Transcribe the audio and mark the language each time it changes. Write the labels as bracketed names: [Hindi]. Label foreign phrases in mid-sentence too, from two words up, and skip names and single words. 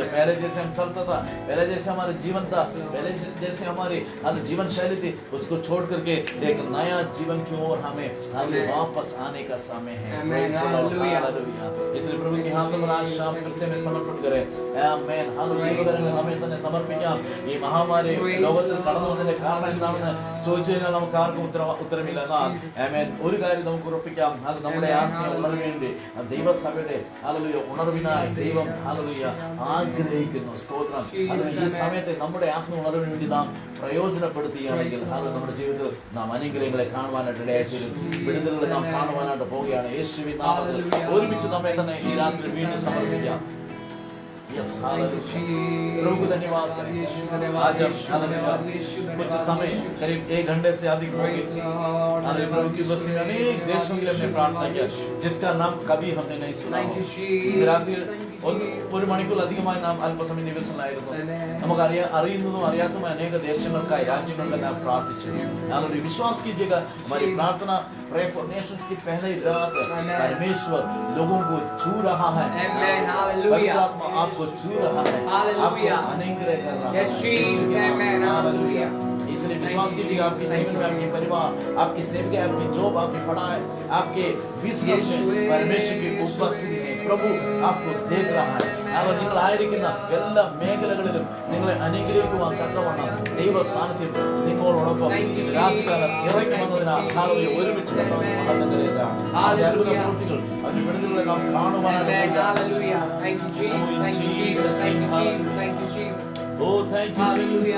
[Hindi] पहले जैसे हम चलता था, पहले जैसे हमारा जीवन था, पहले जैसे हमारी जीवन शैली थी, उसको छोड़ करके एक नया जीवन की ओर हमें वापस आने का समय है। हालेलुया। इसलिए प्रभु के हाथ में आज शाम फिर से मैं समर्पण करें। आमीन, हालेलुया। हमें तने समर्पित ये महामारी [Malayalam] ലോകത്തിൽ കടന്നു വന്നതിന്റെ കാരണം എന്താണെന്ന് ചോദിച്ചു കഴിഞ്ഞാൽ നമുക്ക് ആർക്കും ഉത്തരമില്ല. ആമേൻ. ഒരു കാര്യം നമുക്ക് ഉറപ്പിക്കാം, അത് നമ്മുടെ ആത്മീയ ഉണർവിന് വേണ്ടി ദൈവസഭയുടെ ഹല്ലേലൂയ ഉണർവിനായി ദൈവം ഹല്ലേലൂയ ആഗ്രഹിക്കുന്നു. സ്തോത്രം. ഹല്ലേലൂയ. ഈ സമയത്തെ നമ്മുടെ ആത്മീയ ഉണർവിന് വേണ്ടി നാം പ്രയോജനപ്പെടുത്തുകയാണെങ്കിൽ അത് നമ്മുടെ ജീവിതത്തിൽ നാം അനുഗ്രഹങ്ങളെ കാണുവാനായിട്ട് ഇടയായിത്തീരും. വിടുതലുകൾ നാം കാണുവാനായിട്ട് പോവുകയാണ്. യേശുവിൻ നാമത്തിൽ ഒരുമിച്ച് നമ്മെ തന്നെ ഈ രാത്രി വീണ്ടും സമർപ്പിക്കാം. [Hindi] यस, हालेलुया। प्रभु को धन्यवाद करें। आज हम हालेलुया कुछ समय करीब 1 घंटे से अधिक हो गए। हालेलुया। प्रभु की उपस्थिति में अनेक देशों के लिए हमने प्रार्थना किया जिसका नाम कभी हमने नहीं सुना हो। [Malayalam] रात्रि ഒരു മണിക്കൂറിലധികമായി നാം അല്പസമയം ദിവസങ്ങളായിരുന്നു. നമുക്ക് അറിയുന്നതും അറിയാത്തതുമായ അനേക ദേശങ്ങൾക്കായി രാജ്യങ്ങൾക്കായി നാം പ്രാർത്ഥിച്ചു. [Hindi] हालेलुया। विश्वास कीजिएगा हमारी प्रार्थना प्रे फॉर नेशंस की पहली रात परमेश्वर लोगों को छू रहा है। पवित्र आत्मा आपको छू रहा है, आपको अनुग्रह कर रहा है। इसलिए विश्वास कीजिएगा आपके जीवन में, आपके परिवार, आपकी सेविका, आपकी जॉब, आपकी पढ़ाई, आपके बिजनेस में परमेश्वर की उपस्थिति में प्रभु आपको देख रहा है. [Malayalam] അവർ നിങ്ങളായിരിക്കുന്ന എല്ലാ മേഖലകളിലും നിങ്ങളെ അനുഗ്രഹിക്കുവാൻ തക്കവണ്ണം ദൈവ സാന്നിധ്യം നിങ്ങളോടൊപ്പം രാത്രികാലം ഇറങ്ങി വന്നതിനാൽ ഹാലലുയ ഒരുമിച്ച് മഹത്വം കരയേറ്റാം. അത്ഭുത പ്രവൃത്തികൾ അതിന്റെ വിടുതലുകളെ നാം കാണുവാനായിട്ട് [English] Oh, thank you, Jesus.